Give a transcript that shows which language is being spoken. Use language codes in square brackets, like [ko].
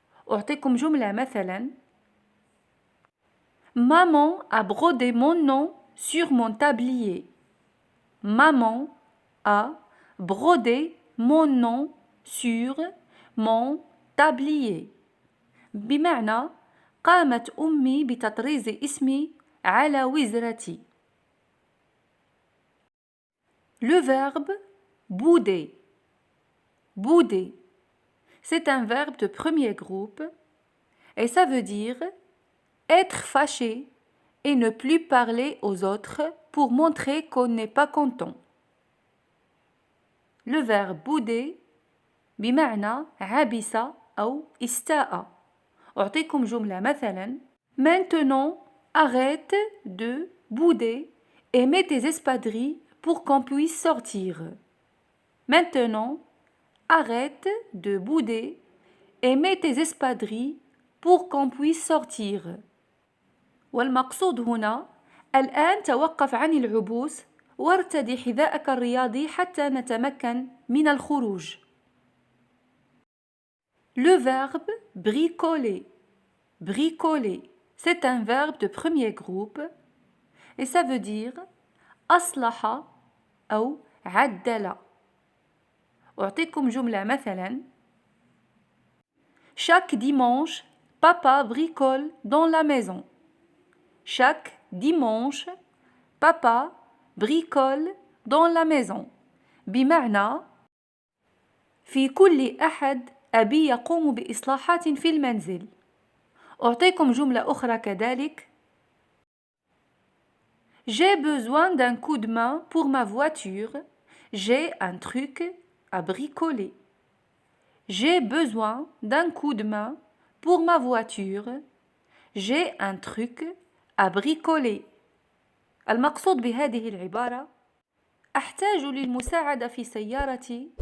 [ar] أعطيكم جملة مثلا: [fr] Maman a brodé mon nom sur mon tablier. Maman a brodé mon nom sur mon tablier. [ar] بمعنى قامت أمي بتطريز اسمي على وزرتي. [fr] Le verbe bouder. Bouder. C'est un verbe de premier groupe et ça veut dire être fâché et ne plus parler aux autres pour montrer qu'on n'est pas content. Le verbe bouder [ar] بمعنى عبس أو استاء. أعطيكم جملة مثلا: [fr] Maintenant, arrête de bouder et mets tes espadrilles pour qu'on puisse sortir. Maintenant, arrête de bouder et mets tes espadrilles pour qu'on puisse sortir. [ar] والمقصود هنا: الآن توقف عن العبوس وارتدي حذاءك الرياضي حتى نتمكن من الخروج. [fr] Le verbe bricoler. Bricoler. C'est un verbe de premier groupe et ça veut dire [ar] أصلح أو عدل. أعطيكم جملة مثلا: [fr] Chaque dimanche, papa bricole dans la maison. Chaque dimanche, papa bricole dans la maison. [ar] بمعنى في كل أحد أبي يقوم بإصلاحات في المنزل. أعطيكم جملة أخرى كذلك: [fr] J'ai besoin d'un coup de main pour ma voiture. J'ai un truc à bricoler. J'ai besoin d'un coup de main pour ma voiture. J'ai un truc à bricoler. [ar] المقصود بهذه العبارة: أحتاج للمساعدة في سيارتي.